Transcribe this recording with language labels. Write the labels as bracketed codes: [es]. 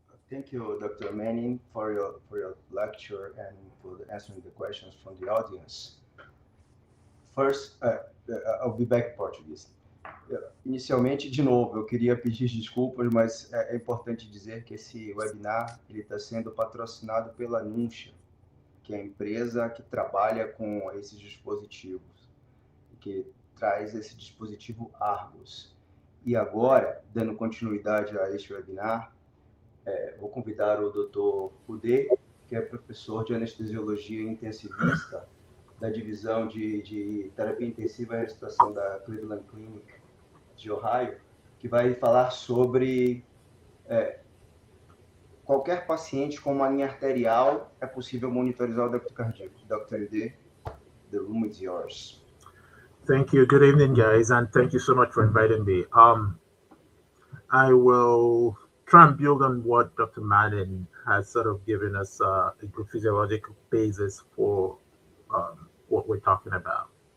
[en] Thank you, Dr. Manning, for your lecture and for answering the questions from the audience. First, I'll be back in Portuguese. [pt] Inicialmente, de novo, eu queria pedir desculpas, mas é importante dizer que esse webinar está sendo patrocinado pela Neste, que é a empresa que trabalha com esses dispositivos, que traz esse dispositivo Argos. E agora, dando continuidade a este webinar, vou convidar o Dr. Udê, que é professor de anestesiologia intensivista da divisão de terapia intensiva e ressuscitação da Cleveland Clinic de Ohio, que vai falar sobre qualquer paciente com uma linha arterial é possível monitorizar o débito cardíaco. [en] Dr. D, the room is yours. Thank you. Good evening, guys, and thank you so much for inviting me. I will try and build on what Dr. Madden has sort of given us a good physiological basis for what we're talking about.